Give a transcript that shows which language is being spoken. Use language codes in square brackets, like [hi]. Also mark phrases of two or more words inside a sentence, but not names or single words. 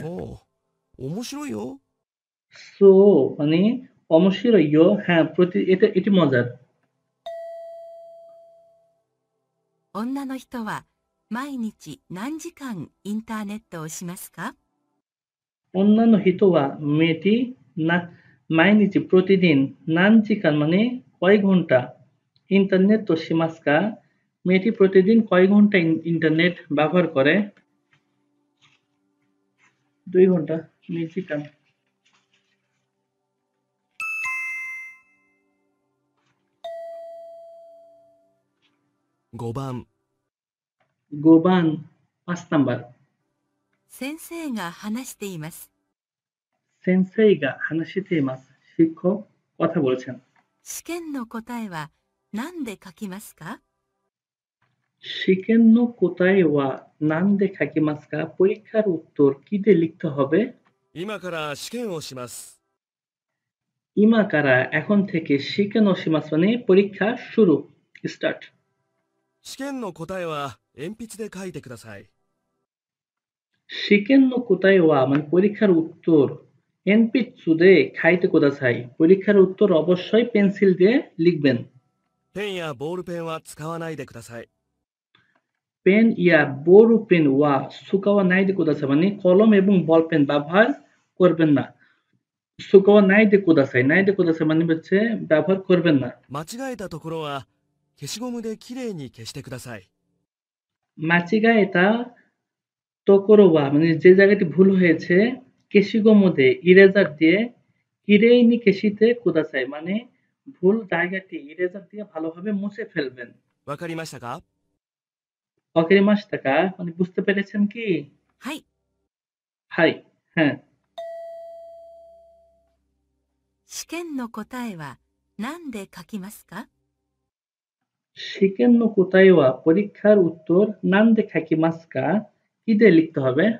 [ja] そう。面白いよ。 [bn] সো মানে [ja] 面白いよ [bn] হ্যাঁ এটি মজার। [ja] 女の人は毎日何時間インターネットをしますか？ [bn] অন্যান্য হিতোয়া মেয়েটি না মাইনিচি প্রতিদিন নানজিকান মানে কয় ঘন্টা [ja] インターネットをしますか [bn] মেয়েটি প্রতিদিন কয় ঘন্টা ইন্টারনেট ব্যবহার করে? 2 ঘন্টা নিজিকান। [ja] 5番、 [bn] গোবান 5 নাম্বার [ja] 先生が話しています。先生が話してます [bn] শিক্ষক কথা বলছেন। [ja] 試験の答えは何で書きますか？試験の答えは何で書きますか [bn] পরীক্ষার উত্তর কি দিয়ে লিখতে হবে? [ja] 今から試験をします。 [bn] ইমাকারা এখন থেকে [ja] 試験をします [bn] মানে পরীক্ষা শুরু, স্টার্ট। [ja] 試験の答えは鉛筆で書いてください。試験の答えは [bn] মানে পরীক্ষার উত্তর [ja] 鉛筆で書いてください [bn] পরীক্ষার উত্তর অবশ্যই পেন্সিল দিয়ে লিখবেন। [ja] ペンやボールペンは使わないでください。ペンやボールペンは使わないでください [bn] মানে কলম এবং বল পেন ব্যবহার করবেন না। [ja] 使わないでください [bn] মানে হচ্ছে ব্যবহার করবেন না। [ja] 間違えたところは消しゴムできれいに消してください。間違えたところは [bn] মানে যে জায়গাটি ভুল হয়েছে কেশিগোমোদে ইরেজার দিয়ে [ja] きれいに消してください [bn] মানে ভুল জায়গাটি ইরেজার দিয়ে ভালোভাবে মুছে ফেলবেন। [ja] わかりましたか？ [bn] অকেরিমাস্তাকা মানে বুঝতে পেরেছেন কি? [ja] はい。 [bn] হাই হ্যাঁ। [ja] 試験の答えは何で書きますか？試験の答えは [bn] পরীক্ষার উত্তর [ja] 何で書きますか [bn] কি দিয়ে লিখতে হবে?